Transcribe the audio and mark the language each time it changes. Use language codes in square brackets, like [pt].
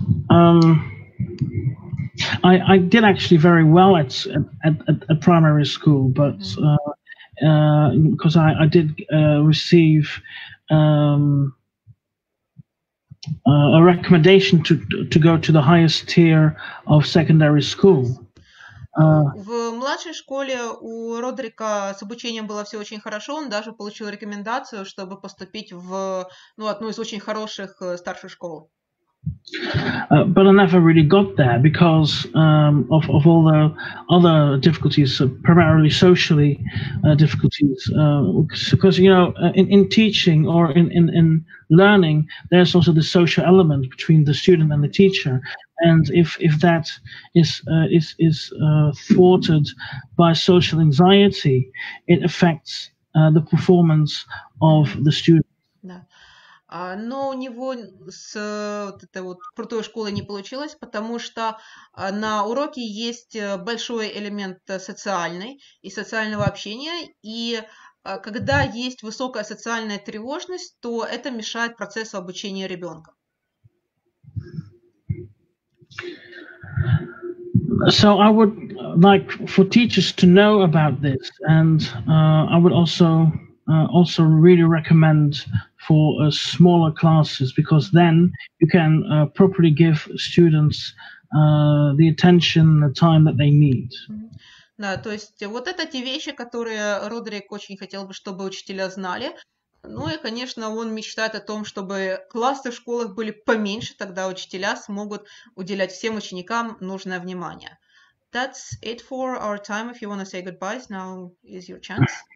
[en] I did actually very well at primary school, but because I did receive a recommendation to go to the highest tier of secondary school. [ru] В младшей школе у Родрика с обучением было все очень хорошо, он даже получил рекомендацию, чтобы поступить в одну из очень хороших старших школ. [en] But I never really got there because of all the other difficulties, primarily socially difficulties. Because in teaching or in learning, there's also the social element between the student and the teacher, and if that is thwarted by social anxiety, it affects the performance of the student. [ru] Но у него с этой вот крутой школой не получилось, потому что на уроке есть большой элемент социальный и социального общения, и когда есть высокая социальная тревожность, то это мешает процессу обучения ребенка. [en] So I would like for teachers to know about this, and I would also really recommend for smaller classes, because then you can properly give students the attention, the time that they need. [ru] Да, то есть вот это те вещи, которые Родрик очень хотел бы, чтобы учителя знали. Ну и, конечно, он мечтает о том, чтобы классы в школах были поменьше, тогда учителя смогут уделять всем ученикам нужное внимание. [en] That's it for our time. If you want to say goodbyes, now is your chance.